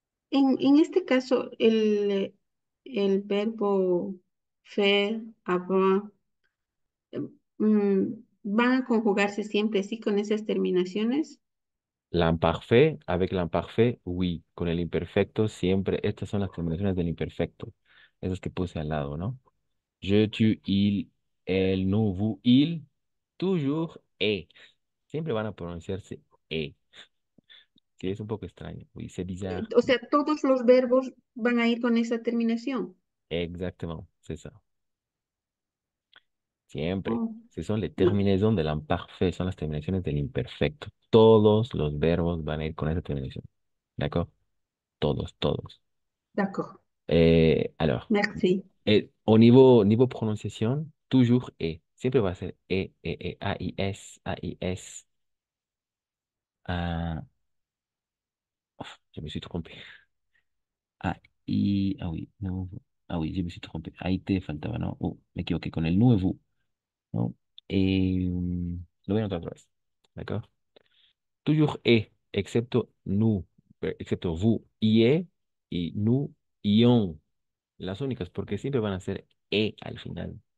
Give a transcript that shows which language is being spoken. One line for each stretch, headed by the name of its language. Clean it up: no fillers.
Spanish: En este caso, el verbo faire, avoir, van a conjugarse siempre así con esas terminaciones.
French: L'imparfait, avec l'imparfait, oui.
Spanish: Con el imperfecto, siempre. Estas son las terminaciones del imperfecto. Esas que puse al lado, ¿no? Je, tu, il, elle, nous, vous, il.
French: Toujours est.
Spanish: Siempre van a pronunciarse e. Sí, es un poco extraño.
French: Oui, c'est bizarre.
Spanish: O sea, todos los verbos van a ir con esa terminación.
French: Exactement, c'est ça.
Spanish: Siempre. Oh,
French: Ce sont les
Spanish: no,
French: terminaisons de l'imparfait,
Spanish: son las terminaciones del imperfecto. Todos los verbos van a ir con esa terminación. ¿D'accord? Todos, todos.
French: d'accord. Alors, Merci. au niveau prononciation, toujours E.
Spanish: Siempre va a ser E, A, I, S, A, I, S.
French: Ah, je me suis trompé. Ah oui, no, ah oui, je me suis trompé.
Spanish: Ahí te faltaba, ¿no? Me equivoqué con el nuevo, ¿no? Lo voy a anotar otra vez. ¿D'accord?
French: Toujours et,
Spanish: excepto nous, excepto vous, y nous, y on. Las únicas, porque siempre van a ser e al final.